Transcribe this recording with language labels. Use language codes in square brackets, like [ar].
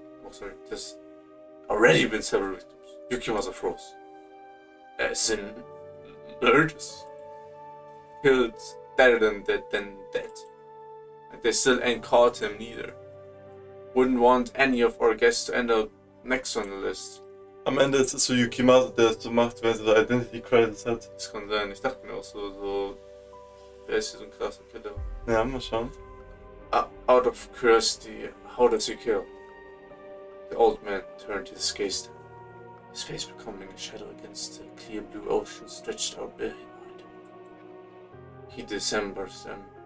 [en] Oh, sorry, there's already been several victims. Yukimasa froze. As in murders. Killed better than dead. And they still ain't caught him neither. Wouldn't want any of our guests to end up next on the list. [de] Am Ende ist es so Yukimasa, der das so macht, wenn sie so Identity Crisis hat. Das kann sein. Ich dachte mir auch so, wer ist hier so ein krasser Killer? Ja, mal schauen. [en] Out of curiosity, how does he kill? The old man turned his gaze down, his face becoming a shadow against the clear blue ocean stretched out behind him. He dismembers them.